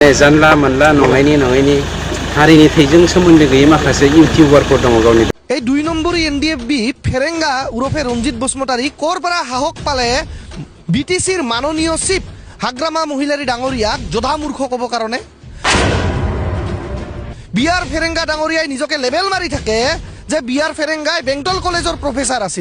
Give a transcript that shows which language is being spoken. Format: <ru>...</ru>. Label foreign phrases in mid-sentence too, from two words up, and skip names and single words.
<brx>जानला मोनला नङैनि हारिनि थैजों सोमोन्दो गैयै माखासे इउटिउबारफोर दङ गावनि</brx> <as>এই 2 নম্বৰী এনডিএফবি ফেৰেঙ্গা উৰফে ৰঞ্জিত বসুমতাৰী কৰ পৰা সাহস পালে বিটিচিৰ মাননীয় চিফ হাগ্ৰামা মহিলাৰী ডাঙৰীয়াক যোধা মূৰ্খ ক'ব কাৰণে বিআৰ ফেৰেঙ্গা ডাঙৰীয়াই নিজকে লেবেল মাৰি থাকে যে বিআৰ ফেৰেঙ্গাই বেংটল কলেজৰ প্ৰফেচাৰ আছিল।</as>